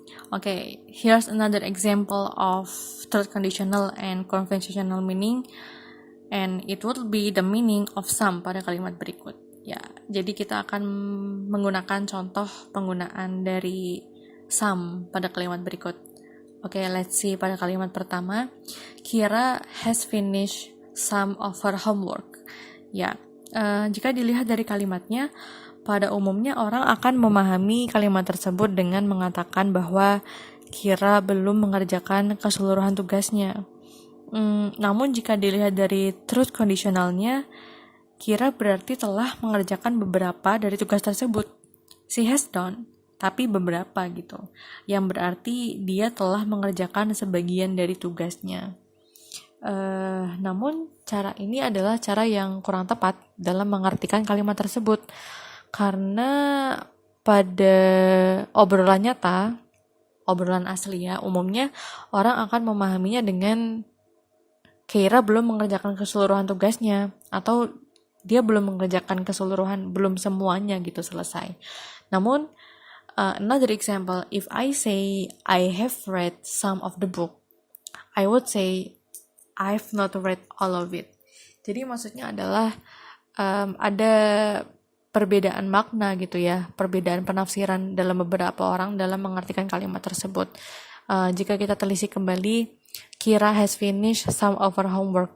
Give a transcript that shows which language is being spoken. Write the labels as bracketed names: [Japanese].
[English] Okay, here's another example of truth conditional and conventional meaning, and it would be the meaning of some [Indonesian] pada kalimat berikut. Ya, jadi kita akan menggunakan contoh penggunaan dari some pada kalimat berikut. [English] Okay, let's see [Indonesian] pada kalimat pertama. [English] Kira has finished some of her homework. [Indonesian] Ya, jika dilihat dari kalimatnya, pada umumnya orang akan memahami kalimat tersebut dengan mengatakan bahwa Kira belum mengerjakan keseluruhan tugasnya. Namun jika dilihat dari truth conditionalnya, Kira berarti telah mengerjakan beberapa dari tugas tersebut. [English] She has done, [Indonesian] tapi beberapa gitu. Yang berarti dia telah mengerjakan sebagian dari tugasnya. Namun cara ini adalah cara yang kurang tepat dalam mengartikan kalimat tersebut. Karena pada obrolan nyata, obrolan asli ya, umumnya orang akan memahaminya dengan Kira belum mengerjakan keseluruhan tugasnya, atau dia belum mengerjakan keseluruhan, belum semuanya gitu selesai. Namun, [English] another example, if I say I have read some of the book, I would say I've not read all of it. [Indonesian] Jadi maksudnya adalah ada perbedaan makna gitu ya, perbedaan penafsiran dalam beberapa orang dalam mengartikan kalimat tersebut. Jika kita telisik kembali, [English] Kira has finished some of her homework.